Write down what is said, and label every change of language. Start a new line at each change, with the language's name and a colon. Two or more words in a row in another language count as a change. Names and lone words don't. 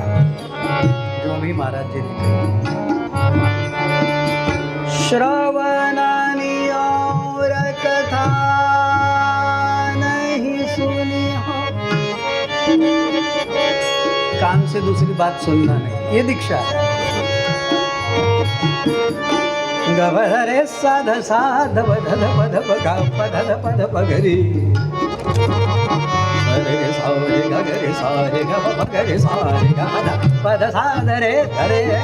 Hindi: जो अभी महाराज जी ने श्रवणानि और कथा नहीं सुनी हो, कान से दूसरी बात सुनना नहीं, ये दीक्षा है। गवरे साध साध पध पध पगा पध पध पगरी, सरे सारे गरे सारे ग पगरे सारे ग पध साध रे धरे